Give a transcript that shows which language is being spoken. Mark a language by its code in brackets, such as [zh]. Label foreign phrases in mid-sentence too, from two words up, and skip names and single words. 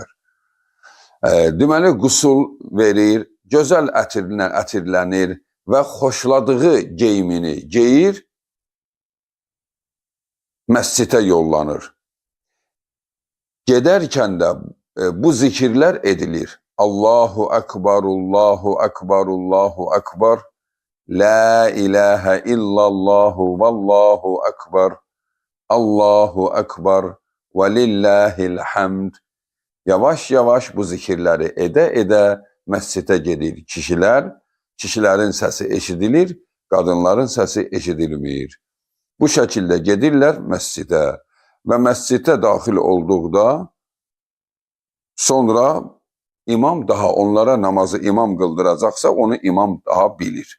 [az] Deməli, qusul verir, gözəl ətirlənir və xoşladığı geyimini geyir, məscidə yollanır. Gedərkən də bu zikirlər edilir. [ar] الله أكبر، الله أكبر، الله أكبر، لا إله إلا الله والله أكبر، الله أكبر ولله الحمد. [az] Yavaş-yavaş bu zikirləri edə-edə məscidə gedir kişilər. Kişilərin səsi eşidilir, qadınların səsi eşidilmir. Bu şəkildə gedirlər məscidə və məscidə daxil olduqda sonra imam daha onlara namazı imam qıldıracaqsa onu imam daha bilir.